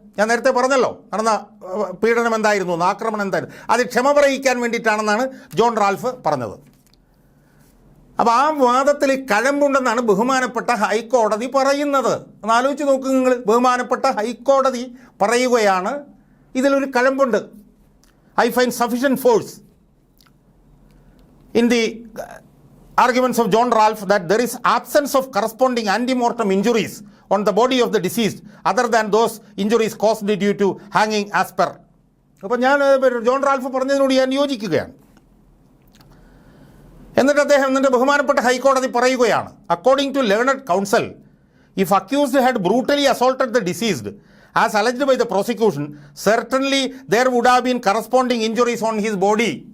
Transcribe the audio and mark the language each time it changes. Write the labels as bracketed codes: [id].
[ml] ഞാൻ നേരത്തെ പറഞ്ഞല്ലോ നടന്ന പീഡനം എന്തായിരുന്നു, ആക്രമണം എന്തായിരുന്നു. അത് ക്ഷമ പറയിക്കാൻ വേണ്ടിയിട്ടാണെന്നാണ് ജോൺ റാൽഫ് പറഞ്ഞത്. അപ്പോൾ ആ വാദത്തിൽ കഴമ്പുണ്ടെന്നാണ് ബഹുമാനപ്പെട്ട ഹൈക്കോടതി പറയുന്നത്. ഒന്ന് ആലോചിച്ച് നോക്കുക നിങ്ങൾ. ബഹുമാനപ്പെട്ട ഹൈക്കോടതി പറയുകയാണ് ഇതിലൊരു കഴമ്പുണ്ട്. [en] I find sufficient force in the arguments of John Ralph that there is absence of corresponding antemortem injuries on the body of the deceased other than those injuries caused due to hanging as per. [ml] അപ്പോൾ ഞാൻ John Ralph പറഞ്ഞതിനോട് ഞാൻ യോജിക്കുകയാണ്. എന്നിട്ട് ബഹുമാനപ്പെട്ട ഹൈക്കോടതി പറയുകയാണ്, [en] According to learned counsel, if accused had brutally assaulted the deceased as alleged by the prosecution, certainly there would have been corresponding injuries on his body.